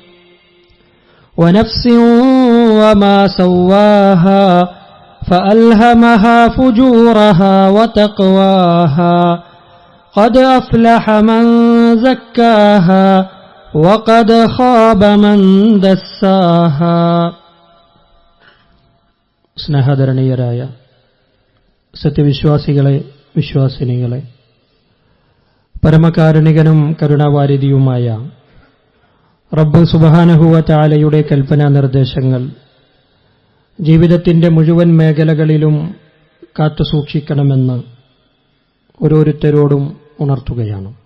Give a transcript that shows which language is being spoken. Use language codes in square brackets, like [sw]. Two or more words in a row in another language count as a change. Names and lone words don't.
[ar] ونفس وما سواها فألهمها فجورها وتقواها قد أفلح من زكاها وقد خاب من دساها [ml] സ്നേഹധരണീയരായ സത്യവിശ്വാസികളെ, വിശ്വാസിനികളെ, പരമകാരുണികനും കരുണാവാരിധിയുമായ റബ്ബ് [ar] سبحانه وتعالى [ml] കൽപ്പനാ നിർദ്ദേശങ്ങൾ ജീവിതത്തിന്റെ മുഴുവൻ മേഖലകളിലും കാത്തുസൂക്ഷിക്കണമെന്ന് ഓരോരുത്തരോടും ഉണർത്തുകയാണ്.